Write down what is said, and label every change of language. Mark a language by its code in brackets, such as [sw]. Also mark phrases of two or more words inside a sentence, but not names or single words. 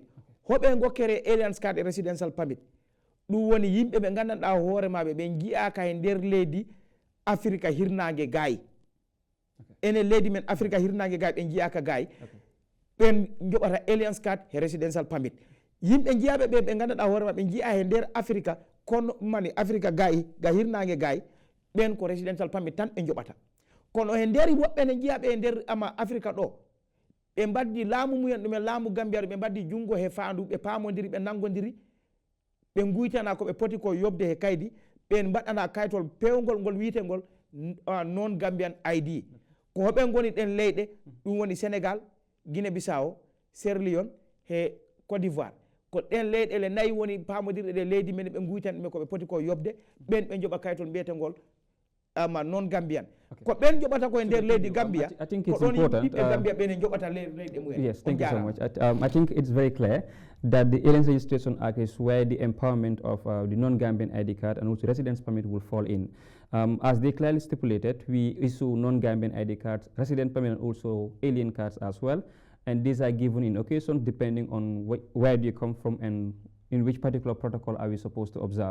[ff] Hoɓe gokkere [en] aliens card [ff] e [en] residential permit [ff] ɗum woni yimɓe ɓe gandanɗa hoore maɓe ɓe jii'aka e nder leydi Afrique hirnangue gaayi, ene leydi men africa hirnangue gay ɓe jiyaka gay ɓen joɓata [en] alliance card [ff] e [en] residential permit [ff] yimɓe jiyaɓe ɓe ganduɗa hoorema ɓe jiya e nder africa kono mani africa gay ga hirnangue gay ɓen ko [en] residential permit [ff] tan ɓe joɓata kono e nder woɓɓe ne jiyaɓe e nder ama africa ɗo ɓe mbaddi laamu mumen ɗumen laamu gambiyar ɓe mbaddi junngo he faandu ɓe paamodiri ɓe nangodiri ɓe guytana ko ɓe poti ko yobde he kaydi ɓen mbaɗana kaytol pewgol ngol wiitegol non [en] gambian ID [ff] ko hoɓen goni ɗen leyɗe ɗum woni sénégal guinée bissau sierra leone he côte d'ivoire ko ɗen leyɗele nayi woni paamodirɗe ɗe leydi men ɓe guytan ɗumen koɓe poti ko yobde ɓen ɓe joɓa kaytol mbiyetengol [en] non gambian [ff] ko ɓen joɓata koye nder leydi gambia [en] I think [ff] ko [en] it's [ff] ɗon [en] important. [ff] yimɓe gambia ɓene joɓata leyɗe mumen. [en] Yes, thank you so much. I think it's very clear that the Aliens Registration Act is where the empowerment of the non-Gambian ID card and also residence permit will fall in. As they clearly stipulated, we issue non-Gambian ID cards, resident permit and also alien cards as well. And these are given in occasions depending on where do you come from and in which particular protocol are we supposed to observe.